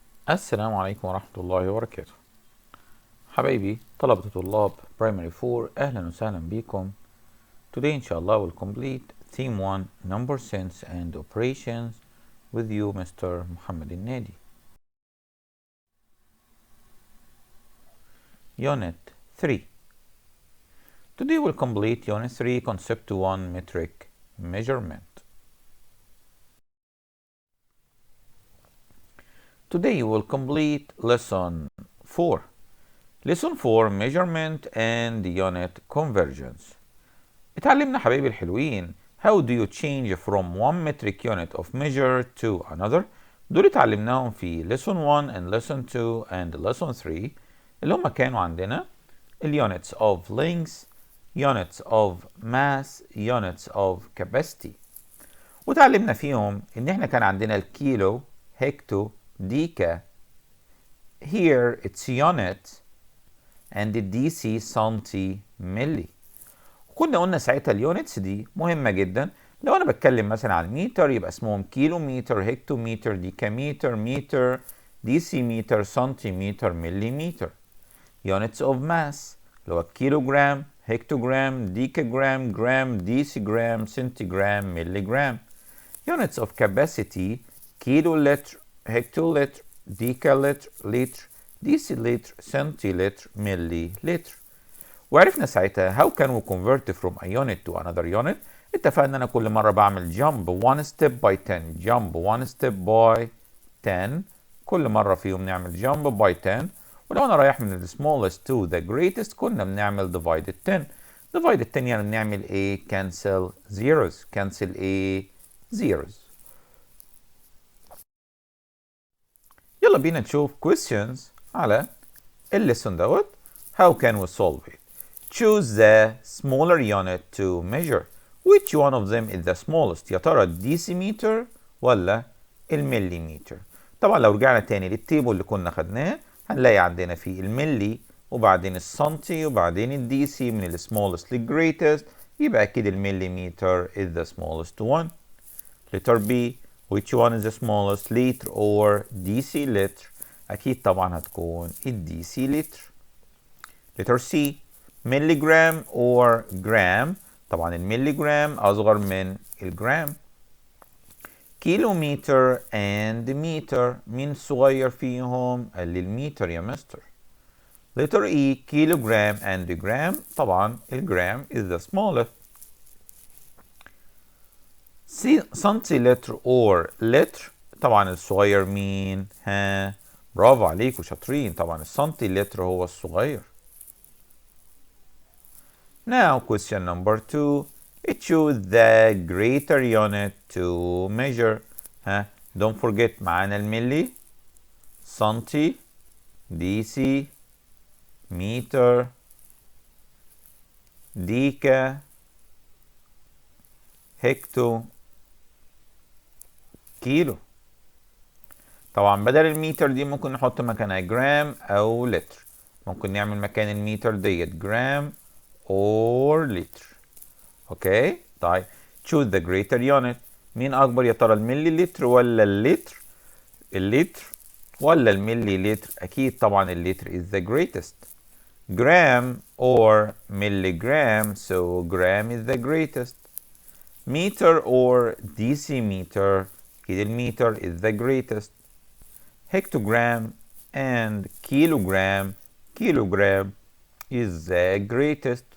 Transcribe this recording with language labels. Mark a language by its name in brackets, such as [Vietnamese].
[Arabic] السلام عليكم ورحمة الله وبركاته. حبايبي طلبة طلاب Primary 4، أهلا وسهلا بكم. [English] Today [Arabic] إن شاء الله [English] we'll complete Theme 1 Number Sense and Operations with you Mr. [Arabic] محمد النادي. [English] Unit 3. Today we'll complete Unit 3 Concept 1 Metric Measurement. Today you will complete Lesson 4. Lesson 4 Measurement and Unit Convergence. [Arabic] اتعلمنا حبايبي الحلوين [English] How do you change from one metric unit of measure to another. [Arabic] دول اتعلمناهم في [English] Lesson 1 and Lesson 2 and Lesson 3 [Arabic] اللي هما كانوا عندنا [English] units of length, units of mass, units of capacity. [Arabic] وتعلمنا فيهم ان احنا كان عندنا الكيلو, هكتو, ديكا. [English] Here it's unit and the DC سنتي ملي. [Arabic] كنا قلنا ساعتها اليونتس دي مهمة جدا. لو انا بتكلم مثلا عن متر يبقى اسمهم كيلو متر, هكتومتر, ديكامتر, متر, ديسي متر, سنتيمتر, مليمتر. [English] units of mass [Arabic] اللي هو كيلوغرام, هكتوغرام, ديكاجرام, جرام, ديسيجرام, سنتيجرام, مليجرام. [English] units of capacity [Arabic] كيلو لتر, هكتولتر, ديكالتر, لتر, ديسيلتر, سنتيلتر, ملي لتر. وعرفنا ساعتها [English] how can we convert from a unit to another unit. [Arabic] اتفقنا ان انا كل مره بعمل [English] jump one step by 10 jump one step by 10. [Arabic] كل مره فيهم نعمل [English] jump by 10. [Arabic] ولو انا رايح من [English] the smallest to the greatest [Arabic] كنا بنعمل [English] divided 10. divided 10 [Arabic] يعني بنعمل ايه؟ [English] cancel zeros. cancel [Arabic] ايه؟ [English] zeros. [Arabic] يلا بينا نشوف questions على الليسون دوت. [English] how can we solve it. choose the smaller unit to measure. which one of them is the smallest. [Arabic] يا ترى الديسيمتر ولا المليمتر. طبعا لو رجعنا تاني للتيبل اللي كنا خدناه هنلاقي عندنا فيه الملي وبعدين السنتي وبعدين الديسي من السمولست للجريتست. يبقى اكيد [English] المليمتر is the smallest one. letter B. which one is the smallest liter or deciliter. [Arabic] اكيد طبعا هتكون الديسيلتر. [English] letter C. [Arabic] مليجرام or جرام. طبعا المليجرام اصغر من الجرام. كيلومتر and متر مين صغير فيهم؟ قال لي المتر يا مستر. [English] letter E. [Arabic] كيلوغرام and جرام. طبعا [English] الجرام is the smallest. [Arabic] سنتيلتر or لتر. طبعا الصغير مين؟ ها برافو عليكم شاطرين. طبعا السنتيلتر هو الصغير. [English] Now question number 2. choose the greater unit to measure. don't forget [Arabic] معانا الملي, سنتي, ديسي, متر, ديكا, هكتو, كيلو. طبعا بدل المتر دي ممكن نحط مكانها جرام او لتر. ممكن نعمل مكان المتر ديت جرام or liter. اوكي طيب [English] choose the greater unit. [Arabic] مين اكبر يا ترى الملي لتر ولا اللتر؟ اللتر ولا الملي لتر؟ اكيد طبعا اللتر [English] is the greatest. gram or milligram, so gram is the greatest. meter or decimeter, [Arabic] اكيد [English] المتر is the greatest. hectogram and kilogram, kilogram is the greatest.